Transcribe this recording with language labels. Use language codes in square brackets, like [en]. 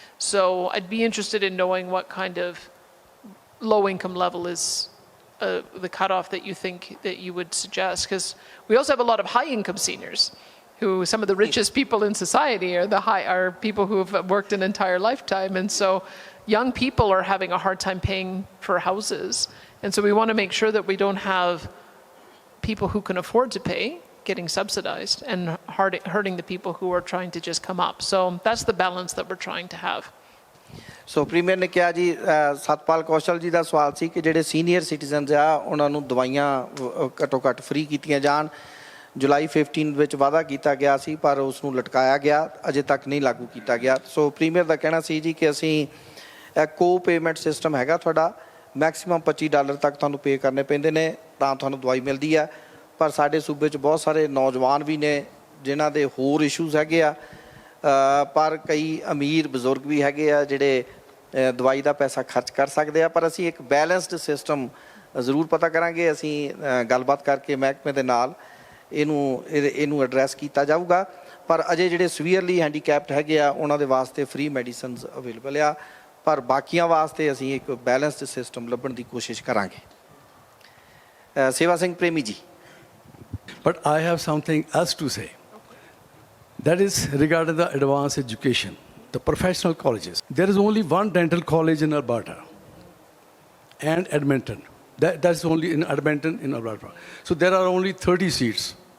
[en] So I'd be interested in knowing what kind of low income level is the cutoff that you think that you would suggest, because we also have a lot of high income seniors who some of the richest people in society are people who have worked an entire lifetime, and so young people are having a hard time paying for houses, and so we want to make sure that we don't have people who can afford to pay getting subsidized and hurting the people who are trying to just come up. So that's the balance that we're trying to have. [pa] So premier ਨੇ ਕਿਹਾ ਜੀ ਸਤਪਾਲ ਕੌਸ਼ਲ ਜੀ ਦਾ ਸਵਾਲ ਸੀ ਕਿ ਜਿਹੜੇ senior citizens ਆ ਉਹਨਾਂ ਨੂੰ ਦਵਾਈਆਂ ਘੱਟੋ ਘੱਟ ਫ੍ਰੀ ਕੀਤੀਆਂ ਜਾਣ। ਜੁਲਾਈ 15 ਵਿੱਚ ਵਾਅਦਾ ਕੀਤਾ ਗਿਆ ਸੀ ਪਰ ਉਸ ਨੂੰ ਲਟਕਾਇਆ ਗਿਆ, ਅਜੇ ਤੱਕ ਨਹੀਂ ਲਾਗੂ ਕੀਤਾ ਗਿਆ। ਸੋ ਪ੍ਰੀਮੀਅਰ ਦਾ ਕਹਿਣਾ ਸੀ ਜੀ ਕਿ ਅਸੀਂ ਕੋ ਪੇਮੈਂਟ ਸਿਸਟਮ ਹੈਗਾ ਤੁਹਾਡਾ, ਮੈਕਸਿਮਮ $25 ਤੱਕ ਤੁਹਾਨੂੰ ਪੇ ਕਰਨੇ ਪੈਂਦੇ ਨੇ ਤਾਂ ਤੁਹਾਨੂੰ ਦਵਾਈ ਮਿਲਦੀ ਆ। ਪਰ ਸਾਡੇ ਸੂਬੇ 'ਚ ਬਹੁਤ ਸਾਰੇ ਨੌਜਵਾਨ ਵੀ ਨੇ ਜਿਨ੍ਹਾਂ ਦੇ ਹੋਰ ਇਸ਼ੂਜ਼ ਹੈਗੇ ਆ, ਪਰ ਕਈ ਅਮੀਰ ਬਜ਼ੁਰਗ ਵੀ ਹੈਗੇ ਆ ਜਿਹੜੇ ਦਵਾਈ ਦਾ ਪੈਸਾ ਖਰਚ ਕਰ ਸਕਦੇ ਆ। ਪਰ ਅਸੀਂ ਇੱਕ ਬੈਲੈਂਸਡ ਸਿਸਟਮ ਜ਼ਰੂਰ ਪਤਾ ਕਰਾਂਗੇ, ਅਸੀਂ ਗੱਲਬਾਤ ਕਰਕੇ ਮਹਿਕਮੇ ਦੇ ਨਾਲ ਇਹਨੂੰ ਐਡਰੈਸ ਕੀਤਾ ਜਾਊਗਾ। ਪਰ ਅਜੇ ਜਿਹੜੇ ਸੀਵੀਅਰਲੀ ਹੈਂਡੀਕੈਪਡ ਹੈਗੇ ਆ ਉਹਨਾਂ ਦੇ ਵਾਸਤੇ ਫ੍ਰੀ ਮੈਡੀਸਨਸ ਅਵੇਲੇਬਲ ਆ, ਪਰ ਬਾਕੀਆਂ ਵਾਸਤੇ ਅਸੀਂ ਇੱਕ ਬੈਲੈਂਸਡ ਸਿਸਟਮ ਲੱਭਣ ਦੀ ਕੋਸ਼ਿਸ਼ ਕਰਾਂਗੇ। ਸੇਵਾ ਸਿੰਘ ਪ੍ਰੇਮੀ ਜੀ। [en] But I have something else to say. That is regarding the advanced education, the professional colleges. There is only one dental college in Alberta and Edmonton. That's only in Edmonton, in Alberta. So there are only 30 seats.